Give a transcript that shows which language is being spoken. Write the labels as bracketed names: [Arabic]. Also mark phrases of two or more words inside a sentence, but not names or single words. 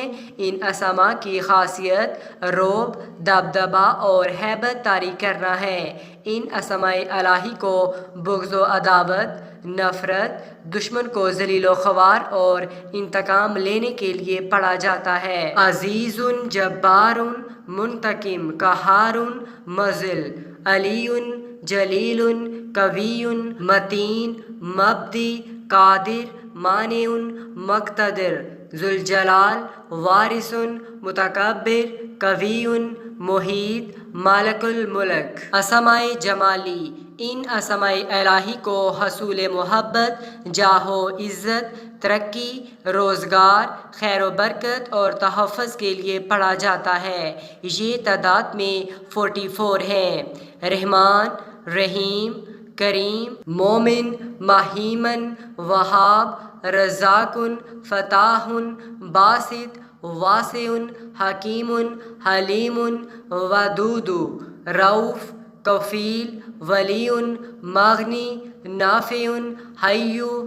[Urdu] ان اسماء کی خاصیت رعب، دبدبہ اور ہیبت طاری کرنا ہے۔ ان اسماء الہی کو بغض و عداوت، نفرت، دشمن کو ذلیل و خوار اور انتقام لینے کے لیے پڑھا جاتا ہے۔ عزیز، جبار، منتقم، قہار، مذل، علی، جلیل، قوی، متین، مبدی، قادر، مانع، مقتدر، ذوالجلال، وارث، متکبر، قوی، محیط، مالک الملک۔ اسماء جمالی: ان اسماء الہی کو حصول محبت، جاہ و عزت، ترقی، روزگار، خیر و برکت اور تحفظ کے لیے پڑھا جاتا ہے۔ یہ تعداد میں 44 ہیں: رحمان، رحیم، کریم، مومن، مہیمن، وہاب، رزاق، فتاح، باسط، واسع، حکیم، حلیم، ودود، رؤوف، کفیل، ولی، مغنی، نافع، حی،